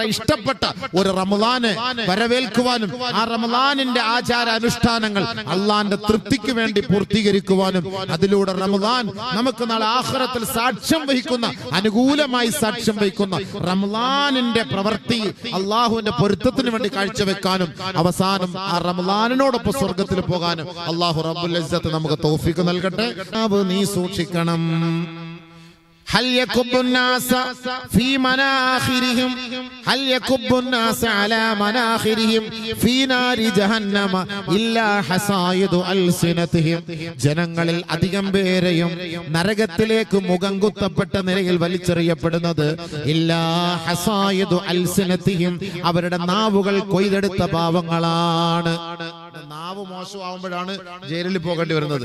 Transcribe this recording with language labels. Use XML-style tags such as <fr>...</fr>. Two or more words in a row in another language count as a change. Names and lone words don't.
<ml>ഇഷ്ടപ്പെട്ട ഒരു റമളാനെ വരവേൽക്കുവാനും ആ റമളാനിന്റെ ആചാര അനുഷ്ഠാനങ്ങൾ അള്ളാന്റെ തൃപ്തിക്ക് വേണ്ടി പൂർത്തീകരിക്കുവാനും അതിലൂടെ റമളാൻ നമുക്ക് നാളെ ആഖിറത്തിൽ സാക്ഷ്യം വഹിക്കുന്ന, അനുകൂലമായി സാക്ഷ്യം വഹിക്കുന്ന റമളാനിന്റെ പ്രവൃത്തി അള്ളാഹുവിന്റെ പൊരുത്തത്തിന് വേണ്ടി കാഴ്ചവെക്കാനും അവസാനം ആ റമളാനിനോടൊപ്പം സ്വർഗത്തിൽ പോകാനും അള്ളാഹു</ml> <ar>رب العزة</ar> <ml>നമുക്ക് തൗഫീഖ് നൽകട്ടെ. നീ സൂക്ഷിക്കണം.</ml> <ar>هل يكب الناس في مناخرهم هل يكب الناس على مناخرهم في نار جهنم إلا حصائد ألسنتهم.</ar> <ml>ജനങ്ങളിൽ അധികം പേരെയും നരകത്തിലേക്ക് മുഖം കുത്തപ്പെട്ട നിലയിൽ വലിച്ചെറിയപ്പെടുന്നത്</ml> <ar>إلا حصائد ألسنتهم,</ar> <ml>അവരുടെ നാവുകൾ കൊയ്തെടുത്ത പാവങ്ങളാണ്. നാവ് മോശമാകുമ്പോഴാണ് ജയിലിൽ പോകേണ്ടി വരുന്നത്.</ml>